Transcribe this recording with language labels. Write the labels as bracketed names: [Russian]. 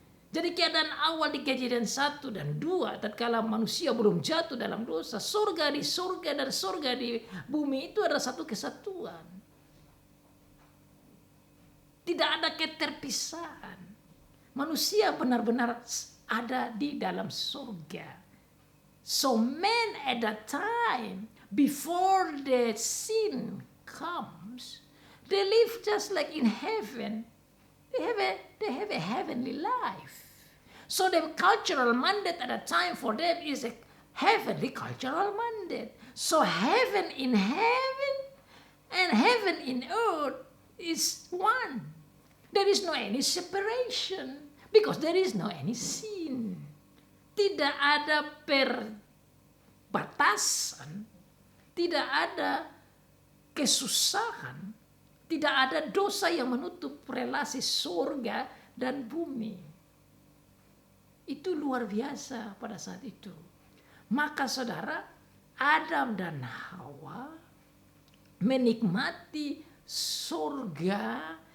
[Indonesian] Jadi keadaan awal di Kejadian 1 dan 2, tatkala manusia belum jatuh dalam dosa, surga di surga dan surga di bumi itu adalah satu kesatuan. Tidak ada keterpisahan. Manusia benar-benar ada di dalam surga. [English] So man at that time, before the sin comes, they live just like in heaven. They have a heavenly life. So the cultural mandate at that time for them is a heavenly cultural mandate. So heaven in heaven and heaven in earth is one. There is no any separation because there is no any sin. [Indonesian] Tidak ada perbatasan, tidak ada kesusahan, tidak ada dosa yang menutup relasi surga dan bumi. Itu luar biasa pada saat itu. Maka saudara, Adam dan Hawa menikmati surga